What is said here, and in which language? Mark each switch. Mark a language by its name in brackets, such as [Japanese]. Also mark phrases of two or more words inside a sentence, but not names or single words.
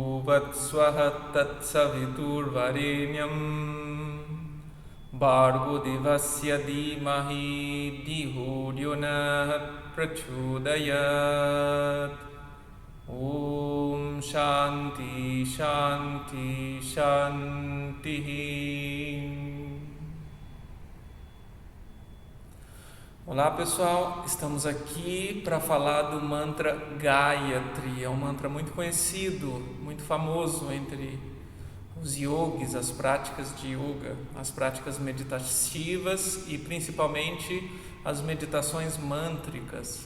[Sanskrit] bhurbhat swaha tat saviturvarenyam Bhargo devasya dhimahi dhiyo yo nah prachodayat. Om Shanti Shanti Shanti. [Portuguese] Olá pessoal, estamos aqui para falar do mantra Gayatri. É um mantra muito conhecido, muito famoso entre os yogis, as práticas de yoga, as práticas meditativas e principalmente as meditações mântricas.